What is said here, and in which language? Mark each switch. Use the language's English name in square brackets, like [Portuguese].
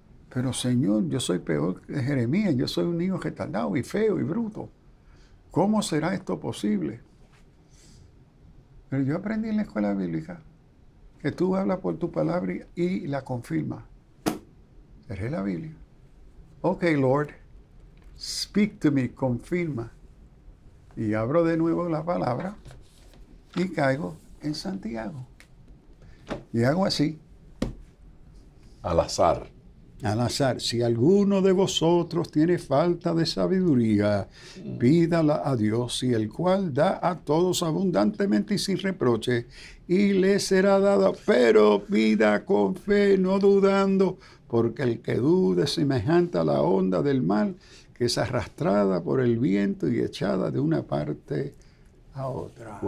[Spanish] Pero Señor, yo soy peor que Jeremías. Yo soy un niño retardado y feo y bruto. ¿Cómo será esto posible? Pero yo aprendí en la escuela bíblica que tú hablas por tu palabra y la confirmas. Cerré la Biblia. [English] Ok, Lord, speak to me, [Spanish] confirma. Y abro de nuevo la palabra y caigo en Santiago. Y hago así. Al azar. Al azar, si alguno de vosotros tiene falta de sabiduría, pídala a Dios, y el cual da a todos abundantemente y sin reproche, y le será dada, pero pida con fe, no dudando, porque el que dude es semejante a la onda del mar, que es arrastrada por el viento y echada de una parte a otra.